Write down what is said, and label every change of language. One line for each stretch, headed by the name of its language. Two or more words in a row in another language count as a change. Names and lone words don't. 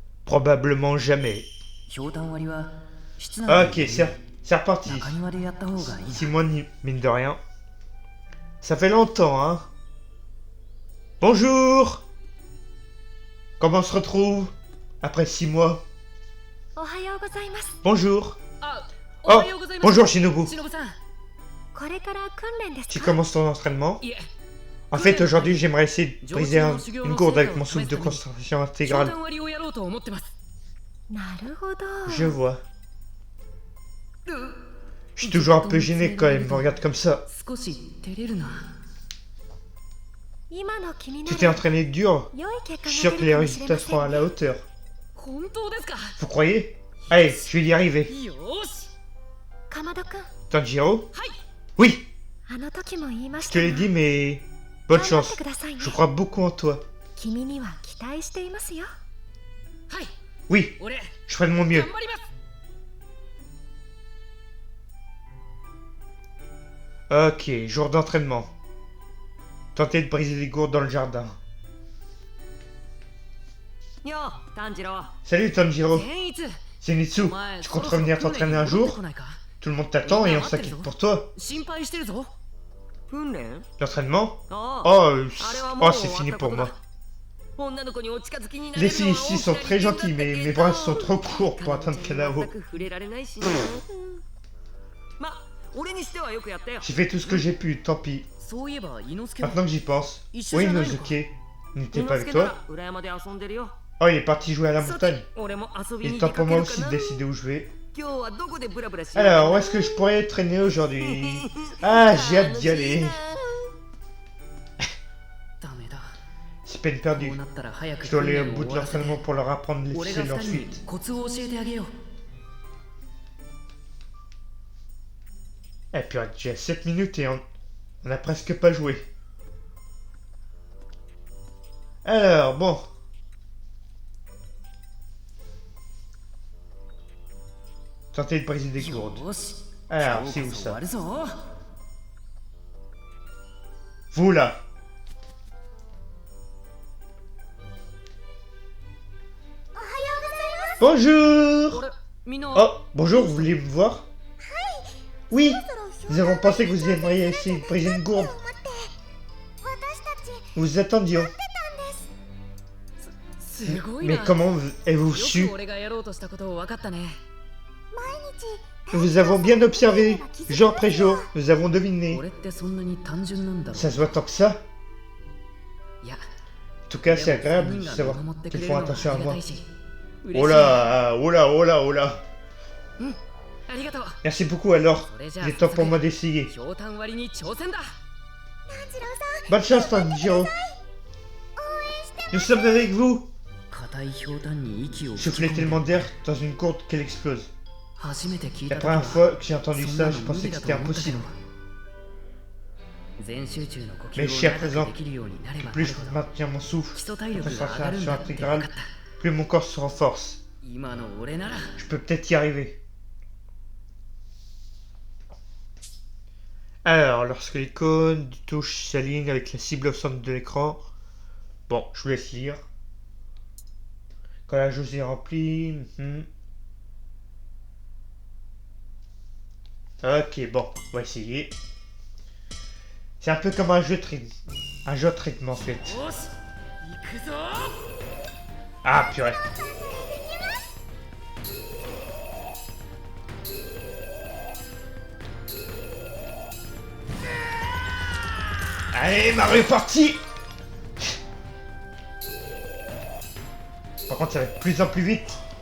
French: Probablement jamais.
Japanese: ひょうたん割りは室内
French: Ok, c'est reparti.
Japanese: 中庭でやった方がいいな。
French: Simon, mine de rien. Ça fait longtemps, hein. Bonjour. Comment on se retrouve après 6 mois?
Japanese: おはようございます。
French: Bonjour.
Japanese: あ、
French: Oh, bonjour Shinobu.
Japanese: しのぶさん。これから訓練です
French: Tu
Japanese: か？
French: commences ton entraînement?
Japanese: いえ、
French: En fait, aujourd'hui, j'aimerais essayer de briser une gourde avec mon souffle de concentration
Japanese: ひょう
French: intégrale.
Japanese: たん割りをやろうと思ってます。なるほど。
French: Je vois. Je suis toujours un peu gêné quand il me regarde comme ça.
Japanese: 少し照れるな。今の君な
French: Tu t'es
Japanese: ら
French: entraîné dur.
Japanese: 良い結
French: Je
Japanese: 果
French: suis sûr
Japanese: が
French: que
Japanese: 出
French: les
Japanese: るかもしれ
French: résultats
Japanese: ませ
French: seront à
Japanese: ん。
French: la hauteur.
Japanese: 本当ですか。
French: Vous croyez? Allez, je vais y arriver.
Japanese: よーし。かまどくん、 Tanjiro? はい。
French: Oui,
Japanese: あの時も言いま
French: je
Japanese: し
French: te
Japanese: たが
French: l'ai dit, mais bonne
Japanese: 頑張って
French: chance.
Japanese: くださいね。
French: Je crois beaucoup en toi.
Japanese: 君には期待していますよ。はい。
French: Oui,
Japanese: 俺、
French: je ferai de mon mieux.
Japanese: 頑張ります。
French: Ok, jour d'entraînement. Tenter de briser les gourdes dans le jardin.
Japanese: よう、炭治郎。
French: Salut Tanjiro.
Japanese: 善逸。 Zenitsu, お前
French: tu
Japanese: そろ
French: comptes
Japanese: そろ
French: revenir
Japanese: 訓練
French: t'entraîner
Japanese: に
French: un
Japanese: 戻って
French: jour?
Japanese: こないか。
French: Tout le monde t'attend et on s'inquiète pour toi.
Japanese: 心配してるぞ。訓練？
French: L'entraînement?
Japanese: ああ。
French: Oh,
Japanese: あれはもう
French: oh c'est fini pour moi.
Japanese: 女の子にお近づきになれ
French: Les
Japanese: るの
French: filles
Japanese: は
French: ici sont très gentilles, mais mes bras sont trop courts pour
Japanese: 大
French: atteindre
Japanese: きな Kanao. 全く触れられないしね。ま、俺にしてはよくやったよ。
French: J'ai fait tout ce que j'ai pu, tant pis.
Japanese: そういえば、伊之助は
French: Maintenant que j'y pense, Ici, oui ça va, Inosuke, il n'était
Japanese: 伊
French: pas
Japanese: 之
French: avec
Japanese: 助な
French: toi?
Japanese: ら裏山で遊んでるよ。
French: Oh, il est parti jouer à la
Japanese: さ
French: montagne.
Japanese: て、俺も遊び
French: Il
Japanese: に
French: est
Japanese: 出
French: temps
Japanese: か
French: pour
Japanese: け
French: moi
Japanese: るか
French: aussi
Japanese: な。
French: de décider où je vais.
Japanese: 今日はどこでブラブラしようかな。
French: Alors, où est-ce que je pourrais traîner aujourd'hui? Ah, j'ai hâte d'y aller.
Japanese: ダメだ。
French: C'est peine
Japanese: こ
French: perdue.
Japanese: うなったら早く
French: Je dois
Japanese: 訓
French: aller
Japanese: 練
French: au
Japanese: を
French: bout
Japanese: 終
French: de
Japanese: わらせて
French: l'entraînement pour leur apprendre les
Japanese: 俺が
French: ficelles
Japanese: 二人に
French: ensuite.
Japanese: コツを教えてあげよう。
French: Et puis, déjà 7 minutes et on a presque pas joué. Alors, bon. Tenter de briser des gourdes.
Japanese: よし。
French: Alors,
Japanese: 今
French: c'est
Japanese: 日
French: où
Japanese: こそ終わ
French: ça?
Japanese: るぞ。
French: Vous là. Bonjour!
Japanese: 俺、みんな、
French: Oh, bonjour, vous voulez me voir? Oui, nous avons pensé que vous aimeriez essayer de briser une gourde. Nous vous attendions.
Japanese: すごいな。
French: Mais comment avez-vous
Japanese: よ
French: su?
Japanese: く俺がやろうとしたことを分かったね。
French: Nous vous avons bien observé, jour après jour, nous avons deviné.
Japanese: 俺ってそんなに単純なんだろ
French: Ça se voit tant que ça?
Japanese: う。いや、
French: En tout cas, c'est
Japanese: でも
French: agréable
Japanese: 三
French: de
Japanese: 人が
French: savoir
Japanese: 見守ってく
French: qu'ils
Japanese: れ
French: font
Japanese: るのは
French: attention
Japanese: あ
French: à
Japanese: りが
French: moi.
Japanese: たいし。嬉しい
French: Oh là, oh là, oh là, oh là.
Japanese: ありがとう。
French: Merci beaucoup alors.
Japanese: それじゃ
French: Il
Japanese: あ
French: est temps pour moi d'essayer.
Japanese: ひょうたん割りに挑戦だ。
French: Bonne chance, Tanjiro. Nous sommes avec vous.
Japanese: 硬いひょうたんに息を吹き
French: Soufflez
Japanese: 込んで
French: tellement d'air dans une gourde qu'elle explose.
Japanese: 初めて聞い
French: La
Japanese: た時は
French: première fois que j'ai entendu
Japanese: そんな
French: ça,
Japanese: の
French: je
Japanese: 無
French: pensais
Japanese: 理
French: que
Japanese: だ
French: c'était
Japanese: と思ったけど
French: impossible.
Japanese: 全集中の呼
French: Mais
Japanese: 吸
French: jusqu'à
Japanese: を
French: présent,
Japanese: 長くできるようになればな
French: plus
Japanese: る
French: je
Japanese: ほど
French: maintiens mon souffle,
Japanese: 基礎体力が上がるん
French: concentration
Japanese: だって分か
French: intégrale,
Japanese: った。
French: plus mon corps se renforce.
Japanese: 今の俺なら
French: Je peux peut-être y arriver. Alors, lorsque l'icône du touche s'aligne avec la cible au centre de l'écran, bon, je vous laisse lire. Quand la jauge est remplie, Ok, bon, on va essayer. C'est un peu comme un jeu de rythme. Un jeu de rythme en fait.
Japanese: よし行くぞ。
French: Ah, purée. Allez, Mario est parti. Par contre, ça va être de plus en plus vite.